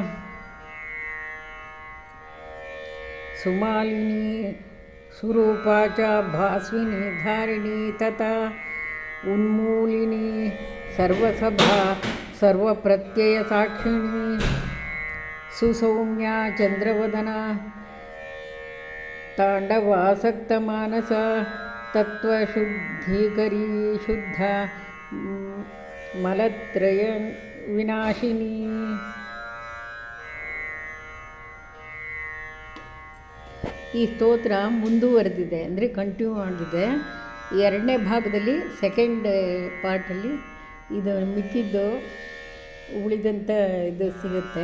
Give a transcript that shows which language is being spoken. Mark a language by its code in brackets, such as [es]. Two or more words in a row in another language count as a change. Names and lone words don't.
[sa] ಸುಮಾಲಿನಿ ಸ್ವರೂಪಾ ಚ ಭಾಸ್ವಿನಿ ಧಾರಿಣಿ ತಥಾ ಉನ್ಮೂಲಿನಿ ಸರ್ವಸಭಾ ಸರ್ವಪ್ರತ್ಯಯ ಸಾಕ್ಷಿಣಿ ಸುಸೌಮ್ಯ ಚಂದ್ರವದನ ತಾಂಡವಾಸಕ್ತ ಮಾನಸ ತತ್ವಶುದ್ಧೀಕರೀ ಶುದ್ಧ ಮಲತ್ರಯ ವಿನಾಶಿನಿ. [kn] ಈ ಸ್ತೋತ್ರ ಮುಂದುವರೆದಿದೆ, ಅಂದರೆ ಕಂಟಿನ್ಯೂ ಆಗಿದೆ. ಎರಡನೇ ಭಾಗದಲ್ಲಿ [en] second partalli [kn] ಇದು ಮಿಕ್ಕಿದ್ದು ಉಳಿದಂಥ ಇದು ಸಿಗುತ್ತೆ.